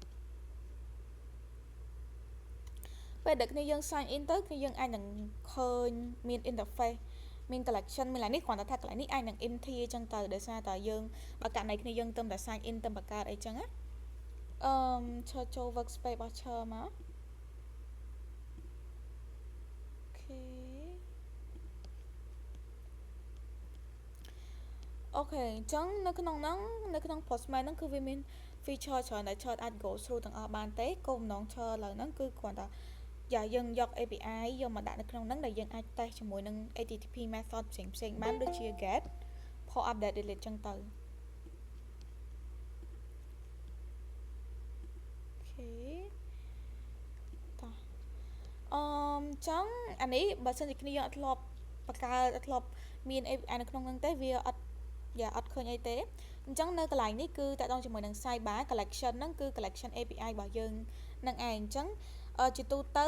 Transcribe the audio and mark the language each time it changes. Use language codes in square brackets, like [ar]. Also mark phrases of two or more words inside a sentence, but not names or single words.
[km] ពេលដែលគ្នាយើង [en] sign in [km] ទៅគឺយើងអាចនឹងឃើញមាន interface មាន collection មានឡើងនេះគ្រាន់តែថាកន្លែងនេះអាចនឹង empty អញ្ចឹងទៅដោយសារតែយើងបើករណីគ្នាយើងទៅតែ [en] sign in [km] ទៅបង្កើតអីចឹងណាឈរចូល workspace របស់ឈរមក អូខេអូខេអញ្ចឹងនៅក្នុងហ្នឹងនៅក្នុង Postman ហ្នឹងគឺវាមាន feature ច្រើនដែលឈរអាច [en] go through [km] ទាំងអស់បានទេគោលបំណងឈរឡើយហ្នឹងគឺគ្រាន់តែយើងយក API យកមកដាក់នៅក្នុងហ្នឹងដែលយើងអាច test ជាមួយនឹង [en] HTTP method [km] ផ្សេងបានដូចជា [en] get pop update delete [km] ចឹងទៅ អូខេតោះចឹងអានេះបើសិនជាគ្នាយើងអត់ធ្លាប់បង្កើតអត់ធ្លាប់មាន API នៅក្នុងហ្នឹងទេវាអត់ឃើញអីទេអញ្ចឹងនៅកន្លែងនេះគឺតកតងជាមួយនឹង [en] Cyber collection [km] ហ្នឹងគឺ [en] collection API [km] របស់យើងនឹងឯងអញ្ចឹងជាទូ